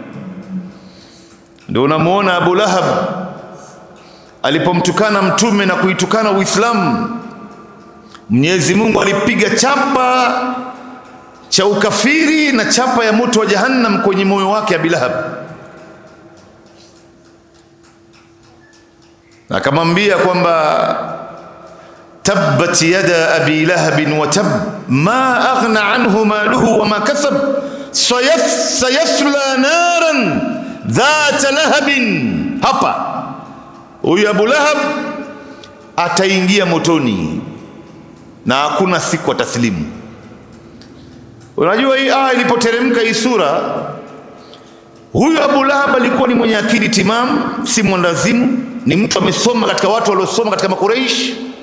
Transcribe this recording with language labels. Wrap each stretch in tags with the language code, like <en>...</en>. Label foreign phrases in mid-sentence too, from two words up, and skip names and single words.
<sw>Ndio unamuona Abu Lahab alipomtukana Mtume na kuitukana Uislamu, Mwenyezi Mungu alipiga chapa cha ukafiri na chapa ya moto wa Jahannam kwenye moyo wake Abu Lahab, akamwambia kwamba</sw> <ar>تبت يدا أبي لهب وتب ما أغنى عنه ماله وما كسب سيصلى نارا ذات لهب.</ar> <sw>Hapa huyu Abu Lahab ataingia motoni na hakuna siku ataslimu. Unajua hii aya ilipoteremka, hii sura, huyu Abu Lahab alikuwa ni mwenye akili timamu, si mwandazimu, ni mtu amesoma katika watu waliosoma katika Makuraish.</sw>